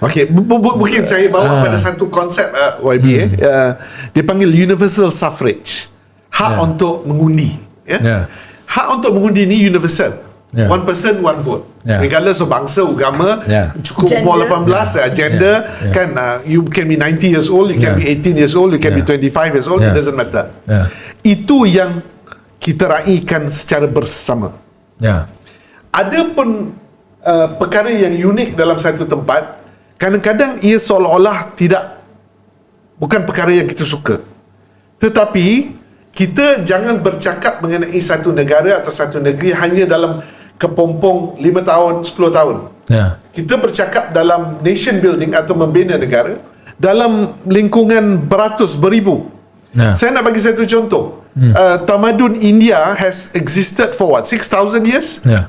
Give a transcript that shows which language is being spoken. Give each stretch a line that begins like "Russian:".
Malay: Mungkin saya bawa pada satu konsep YB. Dia panggil universal suffrage. Hak untuk mengundi. Hak untuk mengundi ni universal.
English: One person, one vote. Regardless of
Malay: bangsa, agama, cukup umur 18,
English: gender, kan, you can be 90 years old, you can be 18 years old, you can be 25 years old, it doesn't matter.
Malay: Itu yang kita raikan secara bersama. Ada pun perkara yang unik dalam satu tempat, kadang-kadang ia seolah-olah bukan perkara yang kita suka. Tetapi kita jangan bercakap mengenai satu negara atau satu negeri hanya dalam kepompong 5 tahun, 10 tahun. Kita bercakap dalam nation building atau membina negara dalam lingkungan beratus, beribu. Saya nak bagi satu contoh.
English: Tamadun India has existed for 6,000 years?